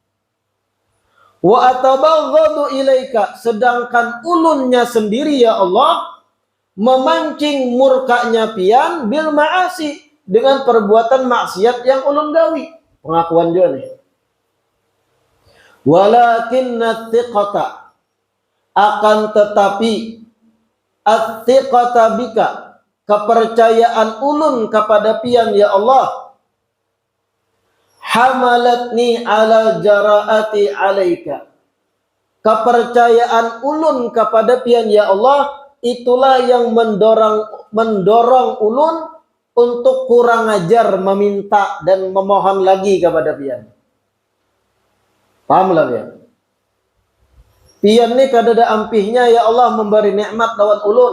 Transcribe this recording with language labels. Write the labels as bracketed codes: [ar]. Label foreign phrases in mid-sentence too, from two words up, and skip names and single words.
[ar] وأتبغض إليك, [bjn] sedangkan ulunnya sendiri ya Allah memancing murkanya pian [ar] بالمعاصي, [bjn] dengan perbuatan maksiat yang ulun gawi. Pengakuan dia nih. [ar] ولكن الثقة, [bjn] akan tetapi [ar] الثقة بك, [bjn] kepercayaan ulun kepada pian ya Allah, [ar] حملتني على جراءتي عليك, [bjn] kepercayaan ulun kepada pian ya Allah itulah yang mendorong ulun untuk kurang ajar meminta dan memohon lagi kepada pian. Paham lah pian? Pian ni kadada ampihnya ya Allah memberi nikmat lawan ulun.